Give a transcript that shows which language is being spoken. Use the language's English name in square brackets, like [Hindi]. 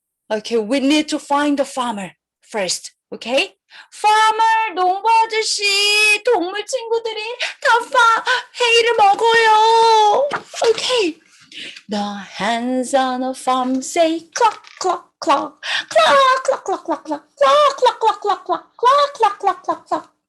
[English] Okay, we need to find the farmer first. Okay? [Korean] Farmer, 농부 아저씨, 동물 친구들이 다 hay를 먹어요. [English] Okay. The hands on the farm say cluck, cluck, cluck, cluck, cluck, cluck, cluck, cluck, cluck, cluck, cluck, cluck, cluck, cluck, cluck, cluck, cluck.